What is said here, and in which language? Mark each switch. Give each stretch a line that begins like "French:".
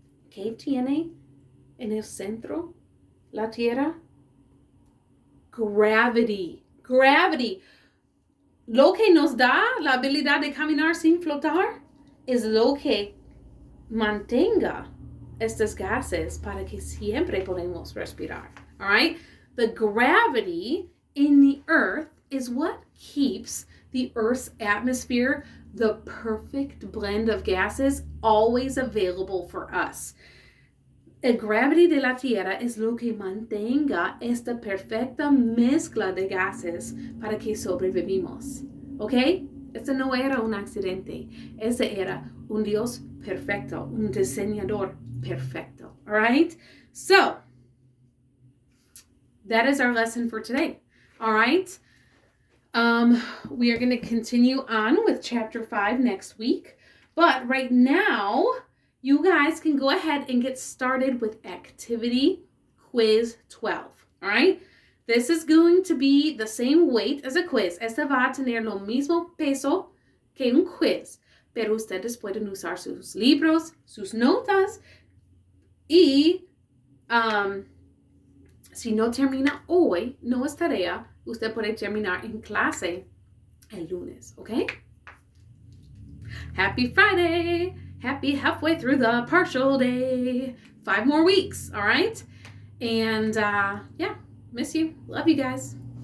Spanish: ¿Qué tiene en el centro la Tierra?
English: Gravity.
Spanish: Lo que nos da la habilidad de caminar sin flotar es lo que mantenga estos gases para que siempre podamos respirar.
English: All right? The gravity in the earth is what keeps the Earth's atmosphere, the perfect blend of gases, always available for us.
Spanish: El gravity de la Tierra es lo que mantenga esta perfecta mezcla de gases para que sobrevivimos. ¿Ok? Este no era un accidente. Este era un Dios perfecto, un diseñador perfecto.
English: All right? So, that is our lesson for today. All right? We are going to continue on with chapter 5 next week. But right now, you guys can go ahead and get started with activity quiz 12. All right? This is going to be the same weight as a quiz.
Spanish: Esta va a tener lo mismo peso que un quiz. Pero ustedes pueden usar sus libros, sus notas. Y si no termina hoy, no es tarea. Usted puede terminar en clase el lunes. ¿Ok?
English: Happy Friday! Happy halfway through the partial day. 5 more weeks, all right? And yeah, miss you. Love you guys.